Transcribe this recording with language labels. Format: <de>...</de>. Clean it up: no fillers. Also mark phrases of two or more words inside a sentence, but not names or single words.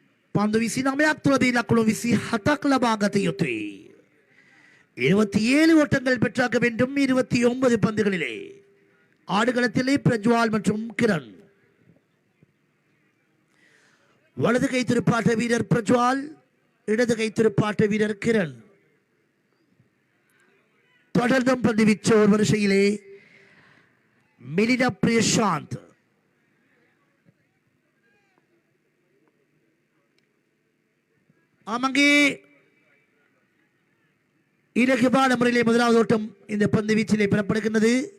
<si>පන්දු 29ක් තුළදී ලකුණු 27ක් ලබා ගත යුතුයි.</si> <ta>27 ஓட்டங்கள் பெற்றாக வேண்டும் 29 பந்துகளிலே. ஆடுகளத்திலே பிரஜ்வால் மற்றும் கிரண். வலது கை துடுப்பாட்ட வீரர் பிரஜ்வால், இடது கை துடுப்பாட்ட வீரர் கிரண். தொடர்ந்தும் பந்து வீச்சோர் வரிசையிலே மிலினா பிரியசாந்த், ஆமாங்கே இலகுவான முறையிலே முதலாவது ஓட்டம் இந்த பந்து வீச்சிலே பெறப்படுகின்றது.</ta>